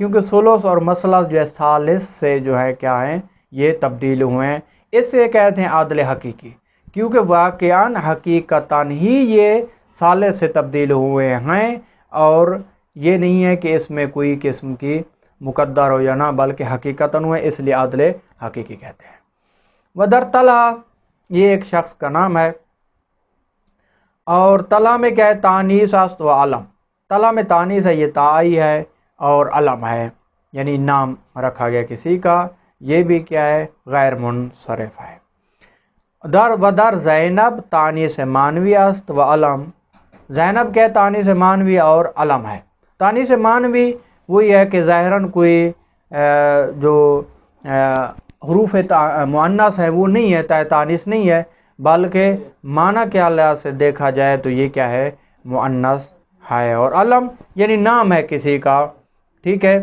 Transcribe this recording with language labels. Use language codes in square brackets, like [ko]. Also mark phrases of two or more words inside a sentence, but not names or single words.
[ur] کیونکہ ثلث اور مثلث جو ہے ثالث سے جو ہے کیا ہیں، یہ تبدیل ہوئے ہیں، اس سے کہتے ہیں عدل حقیقی، کیونکہ واقعاً حقیقتاً ہی یہ ثالث سے تبدیل ہوئے ہیں، اور یہ نہیں ہے کہ اس میں کوئی قسم کی مقدر ہو یا نہ، بلکہ حقیقتاً ہوئے، اس لیے عدل حقیقی کہتے ہیں۔ [fa] ودر طلحہ، [ur] یہ ایک شخص کا نام ہے، اور طلحہ میں کیا ہے؟ [fa] تانیث است و علم، [ur] طلحہ میں تانیث ہے، یہ تائی ہے، اور علم ہے، یعنی نام رکھا گیا کسی کا، یہ بھی کیا ہے؟ غیر منصرف ہے۔ [fa] ودر زینب تانیث مانوی است و علم، [ur] زینب کیا ہے؟ تانیث مانوی اور علم ہے۔ تانیث مانوی وہی ہے کہ ظاہراً کوئی جو حروف مؤنث ہے وہ نہیں ہے، تانیث نہیں ہے، بلکہ معنی کے لحاظ سے دیکھا جائے تو یہ کیا ہے؟ مؤنث ہے، اور علم یعنی نام ہے کسی کا، ٹھیک ہے۔